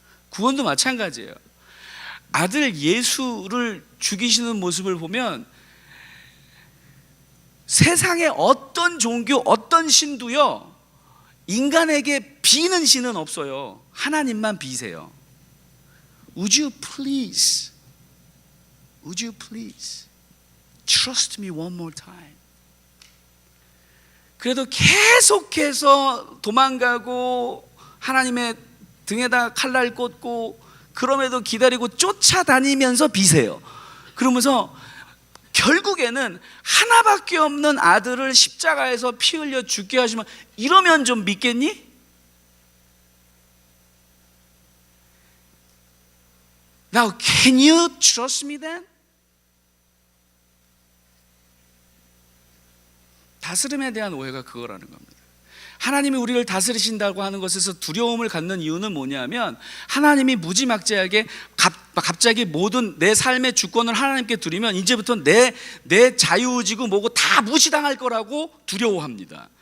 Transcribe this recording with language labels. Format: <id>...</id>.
<ko>구원도 마찬가지예요. 아들 예수를 죽이시는 모습을 보면 세상의 어떤 종교, 어떤 신도요, 인간에게 비는 신은 없어요. 하나님만 비세요.</ko> <en>Would you please, would you please trust me one more time?</en> <ko>그래도 계속해서 도망가고 하나님의 등에다 칼날 꽂고 그럼에도 기다리고 쫓아다니면서 비세요. 그러면서 결국에는 하나밖에 없는 아들을 십자가에서 피 흘려 죽게 하시면, 이러면 좀 믿겠니?</ko> <en>Now can you trust me then?</en> <ko>다스림에 대한 오해가 그거라는 겁니다. 하나님이 우리를 다스리신다고 하는 것에서 두려움을 갖는 이유는 뭐냐면, 하나님이 무지막지하게 갑자기 모든 내 삶의 주권을 하나님께 드리면 이제부터 내 자유의지고 뭐고 다 무시당할 거라고 두려워합니다.</ko>